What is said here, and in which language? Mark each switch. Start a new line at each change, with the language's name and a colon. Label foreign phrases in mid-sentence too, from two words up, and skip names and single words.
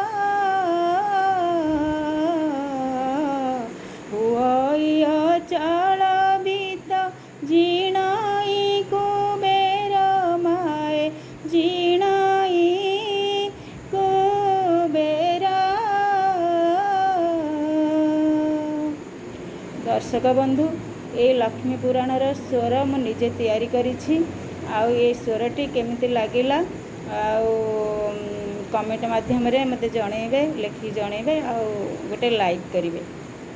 Odia: हुई अचल बीत जीणाई कुबेर माए जीणाई कुबेर। ଦର୍ଶକ ବନ୍ଧୁ ଏ ଲକ୍ଷ୍ମୀ ପୁରାଣର ସ୍ୱର ମୁଁ ନିଜେ ତିଆରି କରିଛି। ଆଉ ଏ ସ୍ୱରଟି କେମିତି ଲାଗିଲା ଆଉ କମେଣ୍ଟ ମାଧ୍ୟମ ରେ ମତେ ଜଣାଇବେ ଲେଖି ଜଣାଇବେ ଆଉ ଗୋଟେ ଲାଇକ କରିବେ।